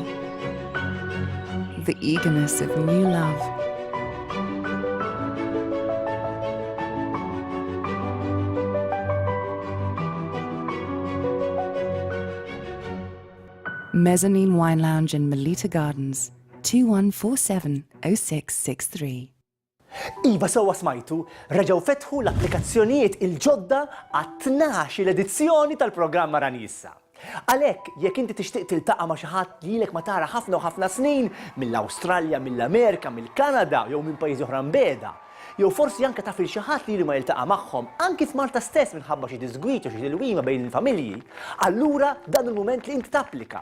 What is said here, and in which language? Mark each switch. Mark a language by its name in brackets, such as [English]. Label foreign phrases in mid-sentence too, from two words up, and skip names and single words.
[English] The eagerness of new love. Mezzanine Wine Lounge in Melita Gardens, 2147-0663. [Maltese] Iva sewa smajtu, reġgħu fetħu l-applikazzjonijiet il-ġodda għat-12 l-edizzjoni tal-programm Aranissa. Għalhekk, jekk inti tixtieq tiltaqa' ma' xi ħadd li lilek ma tara ħafna u ħafna snin mill-Awstralja, mill-Amerika, mill-Kanada jew minn pajjiżi oħra mbeda, jew forsi anke taf il xi ħadd li ma jiltaqa' magħhom anki f'Malta stess minħabba xi disgwit u xi tilwima bejn il-familji, allura dan il-mument li inti tapplika.